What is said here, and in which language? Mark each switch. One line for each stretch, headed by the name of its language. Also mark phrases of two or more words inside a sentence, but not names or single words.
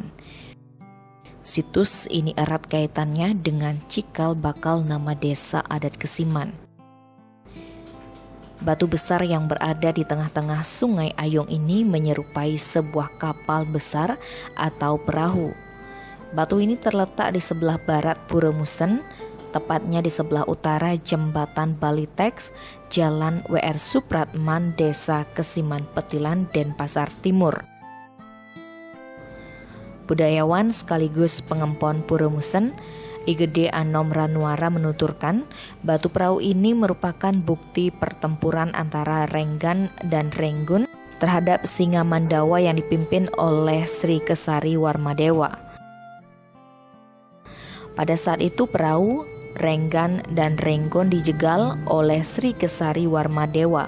Indonesian: Situs ini erat kaitannya dengan cikal bakal nama Desa Adat Kesiman. Batu besar yang berada di tengah-tengah Sungai Ayong ini menyerupai sebuah kapal besar atau perahu. Batu ini terletak di sebelah barat Pura Musen, tepatnya di sebelah utara Jembatan Balitex, Jalan W.R. Supratman, Desa Kesiman Petilan, Denpasar Timur. Budayawan sekaligus pengempon Pura Musen, I Gede Anom Ranwara menuturkan, batu perahu ini merupakan bukti pertempuran antara Renggan dan Renggun terhadap Singa Mandawa yang dipimpin oleh Sri Kesari Warmadewa. Pada saat itu perahu, Renggan dan Renggon dijegal oleh Sri Kesari Warmadewa.